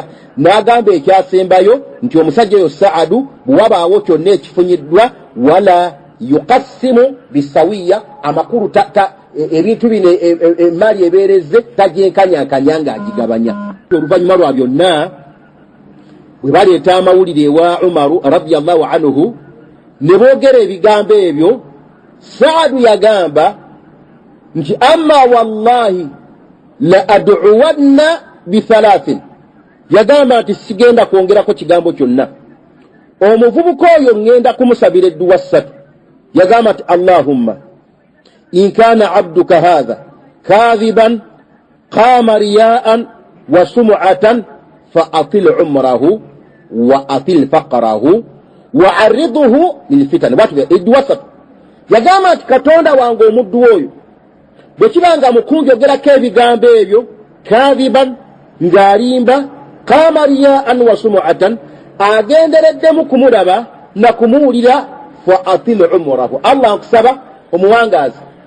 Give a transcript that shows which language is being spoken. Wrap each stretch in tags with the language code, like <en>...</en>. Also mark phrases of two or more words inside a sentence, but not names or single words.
<lg>N'agamba ekyasembayo nti omusajja oyo Sa'd bw'wabaawo kyonna ekifunyiddwa</lg> <ar>ولا يقسم بالسوية,</ar> <lg>amakulu ebintu bino emali ebeereze tajenkanyankanya ng'agigabanya. Oluvannyuma lwa byonna bwe baleeta amawulire ewa Umaru</lg> <ar>رضي الله عنه</ar> <lg>ne boogera ebigambo ebyo, Sa'd yagamba nti</lg> <ar>أما والله لأدعون بثلاث.</ar> <lg>Yagamba nti sigenda kwongerako kigambo kyonna. Omuvubuka oyo ngenda kumusabira edduwa 3. Yagamba nti</lg> <ar>اللهم إن كان عبدك هذا كاذبا قام رياء وسمعة فأطل عمره وأطل فقره وعرضه للفتن.</ar> <lg>Watu edduwa 3. Yagamba nti Katonda wange omuddu oyo bwe kibanga mukunjogerako ebigambo ebyo, kadhiban ng'alimba,</lg> <ar>قام رياء وسمعة</ar> <lg>agendereddemu kumulaba na kumuwulira,</lg> <ar>فأطل عمره,</ar> <lg>Allah nkusaba omuwangazi,</lg>